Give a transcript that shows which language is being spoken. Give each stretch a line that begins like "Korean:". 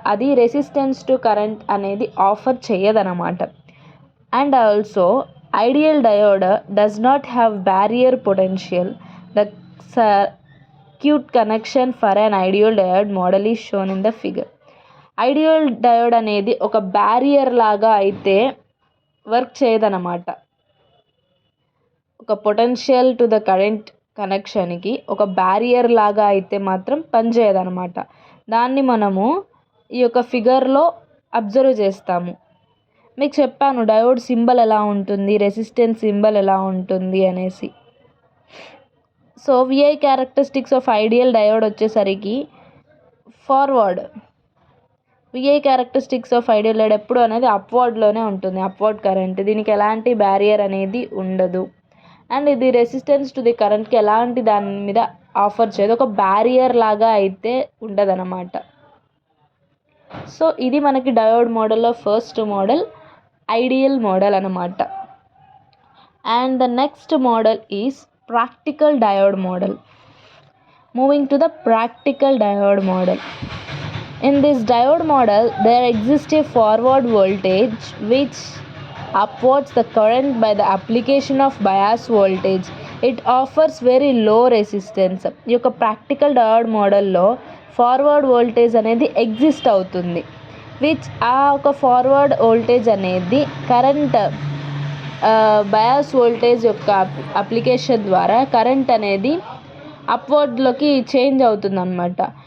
Telugu: అది resistance to current అనేది offer చేయదనమాట.
English: And also ideal diode does not have barrier potential. The circuit connection for an ideal diode model is shown in the figure.
Telugu: Ideal diode అనేది ఒక barrier లాగా అయితే work చేయదన్నమాట. ఒక potential to the current కనెక్షన్కి ఒక barrier లాగా అయితే మాత్రం పనిచేయదన్నమాట. దాన్ని మనము ఈ యొక్క ఫిగర్లో అబ్జర్వ్ చేస్తాము. మీకు చెప్పాను డయోడ్ సింబల్ ఎలా ఉంటుంది, రెసిస్టెన్స్ సింబల్ ఎలా ఉంటుంది అనేసి. So VI characteristics of ideal diode వచ్చేసరికి forward. VI characteristics of ideal diode ఎప్పుడు అనేది అప్వర్డ్లోనే ఉంటుంది, అప్వర్డ్ కరెంట్. దీనికి ఎలాంటి బ్యారియర్ అనేది ఉండదు. అండ్ ఇది రెసిస్టెన్స్ టు ది కరెంట్కి ఎలాంటి దాని మీద ఆఫర్ చేయదు, ఒక బ్యారియర్ లాగా అయితే ఉండదన్నమాట. సో ఇది మనకి డయోడ్ మోడల్లో ఫస్ట్ మోడల్ ఐడియల్ మోడల్ అన్నమాట.
English: And the next model is practical diode model. Moving to the practical diode model. In this diode model there exists a forward voltage which upwards the current by the application of bias voltage. It offers very low resistance.
Telugu: ఈ యొక్క practical diode మోడల్లో forward voltage అనేది exist అవుతుంది. Which ఆ ఒక forward voltage అనేది current bias voltage యొక్క application ద్వారా కరెంట్ అనేది అప్వర్డ్లోకి చేంజ్ అవుతుంది అన్నమాట.